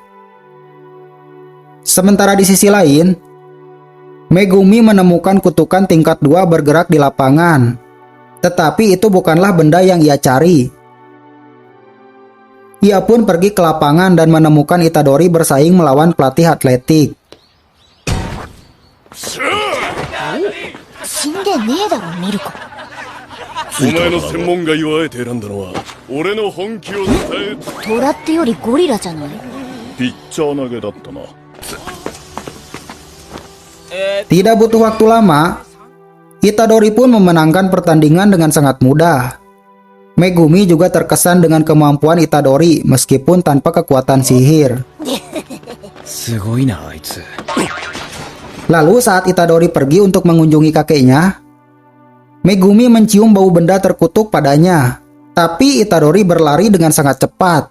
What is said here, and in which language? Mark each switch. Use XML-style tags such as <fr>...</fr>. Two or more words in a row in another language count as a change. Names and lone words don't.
<id>Sementara di sisi lain, Megumi menemukan kutukan tingkat 2 bergerak di lapangan, tetapi itu bukanlah benda yang ia cari. Ia pun pergi ke lapangan dan menemukan Itadori bersaing melawan pelatih atletik.</id> <ja>死んでねえだろミルコ。お前の専門外をあえて選んだのは俺の本気を伝え。トラってよりゴリラじゃない？ピッチャー投げだったな。</ja> <id>Tidak butuh waktu lama, Itadori pun memenangkan pertandingan dengan sangat mudah. Megumi juga terkesan dengan kemampuan Itadori meskipun tanpa kekuatan sihir. Lalu saat Itadori pergi untuk mengunjungi kakeknya, Megumi mencium bau benda terkutuk padanya, tapi Itadori berlari dengan sangat cepat.</id>